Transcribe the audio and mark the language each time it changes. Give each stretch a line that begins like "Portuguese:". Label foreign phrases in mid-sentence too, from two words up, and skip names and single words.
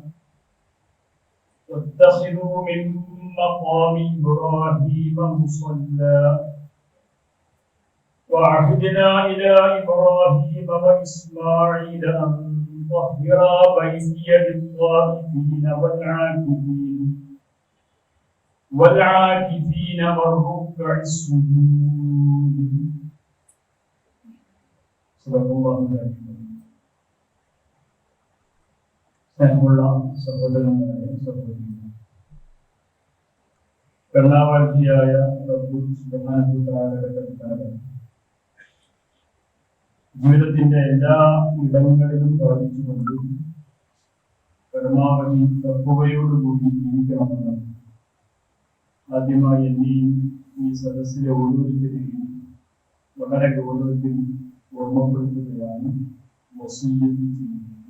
Arabic: واتخذوا من مقام إبراهيم مصلى وعهدنا إلى إبراهيم وإسماعيل أن طهرا بيتي للطائفين والعاكفين والركع السجود. صدق الله العظيم.
Malayalam: സ്നേഹമുള്ള സഹോദരന്മാരെ സഹോദരിമാരെ, കരുണാവാരിധിയായ റബ്ബ്
Arabic: سبحانه وتعالى
Malayalam: കൽപ്പനകൾ ജീവിതത്തിന്റെ എല്ലാ ഇടങ്ങളിലും പാലിച്ചുകൊണ്ട് പരമാവധി തഖ്വയോടുകൂടി ജീവിക്കണമെന്ന് ആദ്യമായി എന്നെയും ഈ സദസ്സിലെ ഓരോരുത്തരെയും വളരെ ഗൗരവത്തിൽ ഓർമ്മപ്പെടുത്തുകയാണ് വസിയ്യത്ത് ചെയ്യുന്നത്.